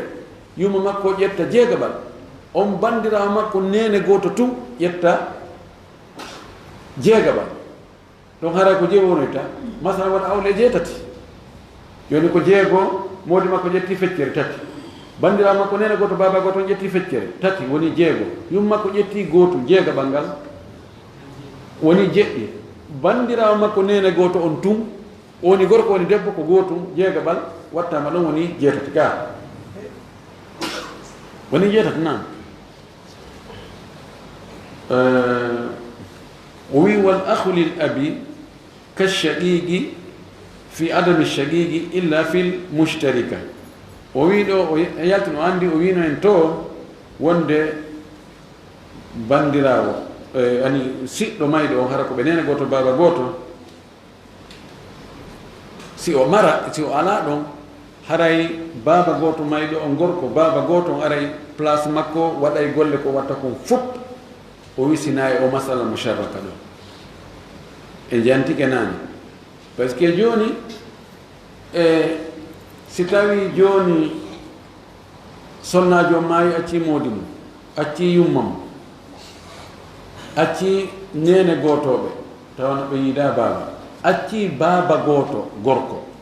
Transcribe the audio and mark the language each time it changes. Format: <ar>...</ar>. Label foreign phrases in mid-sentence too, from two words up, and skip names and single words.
<ff>yuma makko ƴetta jeegaɓal on bandirawo makko nene goto tun ƴetta jeegaɓal donc haray ko jeego wonoyta masalan waɗa awle jeetati joni ko jeego modi makko ƴetti feccere tati bandirawo makko nene goto baba goto ƴetti feccere tati woni jeego yum makko ƴetti gootu jeegaɓal ngal woni jeɗɗi bandirawo makko nene goto on tun woni gorko woni debbo ko gootum jeegaɓal wattama ɗon woni jeetati ga woni jeetati nan o wi</ff> <ar>والأخ للأب كالشقيق في عدم الشقيق إلا في المشتركة</ar> <ff>o wi ɗo o yaltino andi o wino en to wonde bandirawo ani siɗɗo mayɗo on hara ko ɓe nene goto baba goto si o mara si o ala ɗon haray baba goto mayɗo on gorko baba goto on aray place makko waɗay golle ko watta kon fof o wisina e o</ff> <ar>مسألة مشتركة</ar> <ff>ɗo e jantike nani</ff> <fr>par ce que</fr> <ff>joni si tawi joni sonnajo maayi acci moodi mum acci yumma mum acci nene gotoɓe tawno ɓe yiida baba acci baba goto gorko</ff>